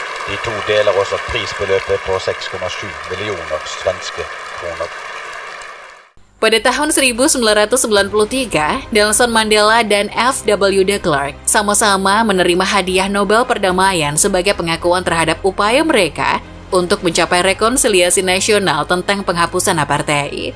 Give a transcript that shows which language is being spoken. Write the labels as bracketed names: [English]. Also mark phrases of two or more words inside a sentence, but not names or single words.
[Norwegian] De to deler også prisbeløpet på 6,7 millioner svenske kroner. [Indonesian] Pada tahun 1993, Nelson Mandela dan F.W. de Klerk sama-sama menerima hadiah Nobel Perdamaian sebagai pengakuan terhadap upaya mereka untuk mencapai rekonsiliasi nasional tentang penghapusan apartheid.